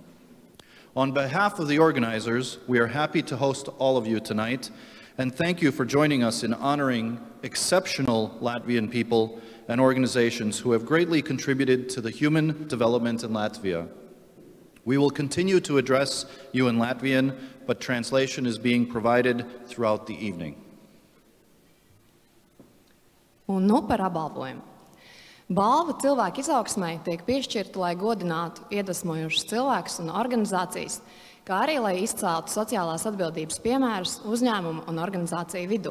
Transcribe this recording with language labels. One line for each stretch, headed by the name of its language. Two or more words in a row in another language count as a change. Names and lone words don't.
English: On behalf of the organizers, we are happy to host all of you tonight, and thank you for joining us in honoring exceptional Latvian people and organizations who have greatly contributed to the human development in Latvia. We will continue to address you in Latvian, but translation is being provided throughout the evening.
Latvian: Un nu par apbalvojumu. Balva cilvēku izaugsmei tiek piešķirta, lai godinātu iedvesmojošus cilvēkus un organizācijas, kā arī lai izceltu sociālās atbildības piemērus uzņēmumu un organizāciju vidū.